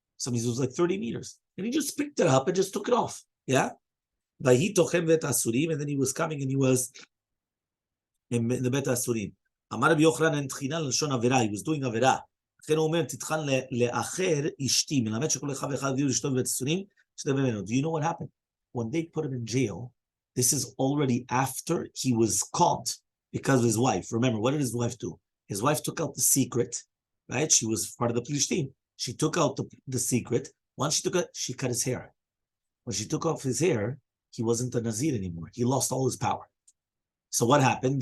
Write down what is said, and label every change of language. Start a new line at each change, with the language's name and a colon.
English: So it means it was like 30 meters. And he just picked it up and just took it off. Yeah? And then he was coming and he was in the Bet Asurim.
Hebrew: Amar Rabbi Yochanan and Tchina l'shon avera.
English: He was doing
Hebrew: avera. לכן הוא אומר, תתחן לאחר אשתי, מלמד שכל אחד ואחד הביאו לאשתו בבית אסורים, שתדע ממנו.
English: Do you know what happened? When they put him in jail, this is already after he was caught because of his wife. Remember, what did his wife do? His wife took out the secret, right? She was part of the police team. She took out the secret. Once she took it, she cut his hair. When she took off his hair, he wasn't a Nazir anymore. He lost all his power. So what happened?